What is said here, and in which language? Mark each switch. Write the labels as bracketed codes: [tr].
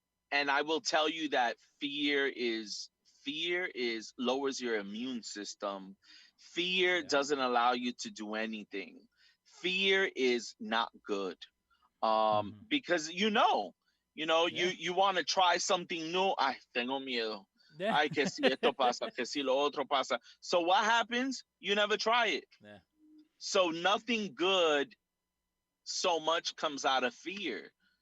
[en] and I will tell you that fear is lowers your immune system. Fear Yeah. doesn't allow you to do anything. Fear is not good. Hmm. Because you Yeah. you want to try something new. [es] Ay, tengo miedo. [en] Yeah. [es] Ay, que si esto pasa, que si lo otro pasa. [en] So what happens? You never try it. Yeah. So nothing good so much comes out of fear.